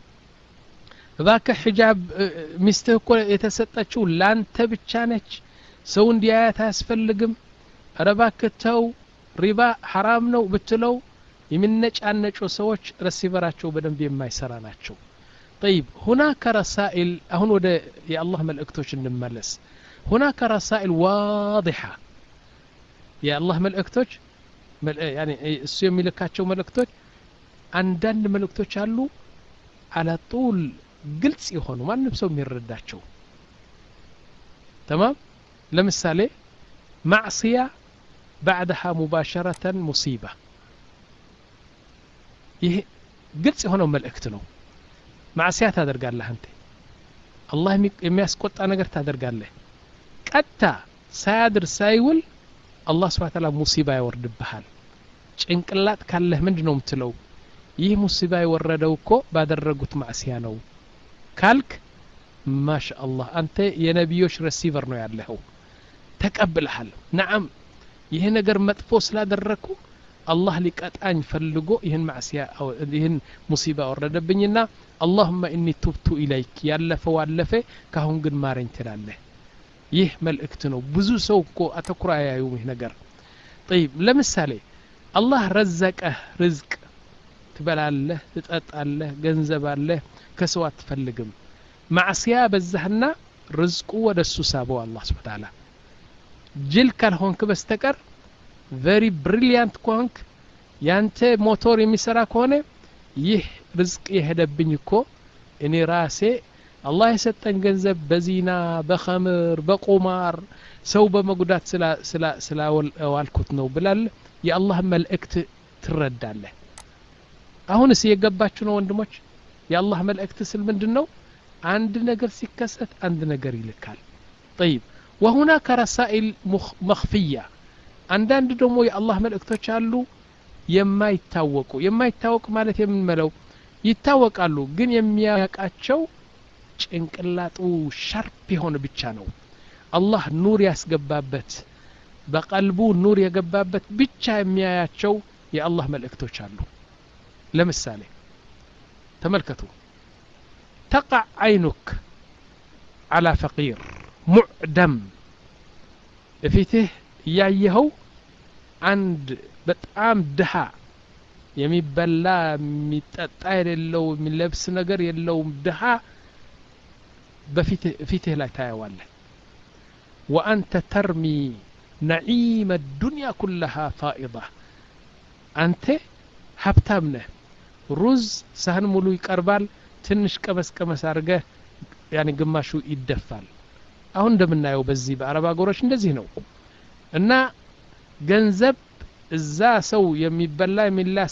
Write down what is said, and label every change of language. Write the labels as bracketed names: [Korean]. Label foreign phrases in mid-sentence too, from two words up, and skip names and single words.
[Amharic] እባክህ ሒጃብ ሚስትህ እኮ የተሰጠችው ላንተ ብቻ ነች ሰው እንዲያያት አያስፈልግም ኧረ እባክህ ተው ሪባ ሐራም ነው ብትለው የሚነጫነጩ ሰዎች ረሲቨራቸው በደንብ የማይሰራ ናቸው [Arabic] طيب هناك رسائل [Amharic] አሁን ወደ የአላህ መልእክቶች እንመለስ [Arabic] هناك رسائل واضحة [Amharic] የአላህ መልእክቶች يعني እሱ የሚልካቸው መልእክቶች አንዳንድ መልእክቶች አሉ [Arabic] على طول [Amharic] ግልጽ የሆኑ ማንም ሰው የሚረዳቸው تمام ለምሳሌ [Arabic] معصية بعدها مباشرة مصيبة [Amharic] ይሄ ግልጽ የሆነው መልእክት ነው معصية ታደርጋለህ አንተ አላህ የሚያስቆጣ ነገር ታደርጋለህ ቀጥታ ሳያድር ሳይውል አላህ [Arabic] سبحانه وتعالى [Amharic] ሙሲባ ያወርድብሃል ጭንቅላት ካለህ ምንድነው የምትለው ይህ ሙሲባ የወረደው እኮ ባደረጉት ማዕሲያ ነው ካልክ ማሻአላህ አንተ የነብዮች ሪሲቨር ነው ያለኸው ተቀብለሃል ነዓም ይሄ ነገር መጥፎ ስላደረኩ አላህ ሊቀጣኝ ፈልጎ ይሄን ማዕሲያ ይሄን ሙሲባ ወረደብኝና [Arabic] اللهم اني تبت اليك [Amharic] ያለፈው አለፈ ካሁን ግን ማረኝ ትላለህ ይህ መልእክት ነው ብዙ ሰው እኮ አተኩራ ያዩም ይሄ ነገር طيب ለምሳሌ አላህ ረዘቀህ ርዝቅ ትበላለህ ትጠጣለህ ገንዘብ አለህ ከሰው አትፈልግም ማዕሲያ በዛህና ርዝቁ ወደሱ ሳበው አላህ [Arabic] سبحانه وتعالى [Amharic] ጅል ካልሆንክ በስተቀር very brilliant ኮንክ ያንተ ሞተር የሚሰራ ከሆነ ይህ ርዝቅ የሄደብኝ እኮ እኔ ራሴ አላህ የሰጠኝ ገንዘብ በዚና በኸምር በቁማር ሰው በመጉዳት ስላዋልኩት ነው ብላል የአላህ መልእክት ትረዳለህ አሁንስ የገባችሁ ነው ወንድሞች የአላህ መልእክት ስል ምንድነው አንድ ነገር ሲከሰት አንድ ነገር ይልካል [Arabic] طيب وهناك رسائل مخفيه [Amharic] አንዳንድ ደግሞ የአላህ መልእክቶች አሉ የማይታወቁ ማለት የምንመለው ይታወቃሉ ግን የሚያቃቸው ጭንቅላቱ ሻርፕ የሆነ ብቻ ነው አላህ ኑር ያስገባበት በቀልቡ ኑር የገባበት ብቻ የሚያያቸው የአላህ መልእክቶች አሉ ለምሳሌ ተመልከቱ [Arabic] تقع عينك على فقير معدم فيته [Amharic] ያየኸው አንድ በጣም ድሃ የሚበላ የሚጠጣ የሌለው የሚለብስ ነገር የለው ድሃ በፊትህ ላይ ታያዋለህ [Arabic] وانت ترمي نعيم الدنيا كلها فائضة [Amharic] አንተ ሀብታም ነህ ሩዝ ሳህን ሙሉ ይቀርባል ትንሽ ቀመስ አርገህ ያኒ ግማሹ ይደፋል አሁን እንደምናየው በዚህ በአረብ አገሮች እንደዚህ ነው እና ገንዘብ እዛ ሰው የሚበላ የሚላስ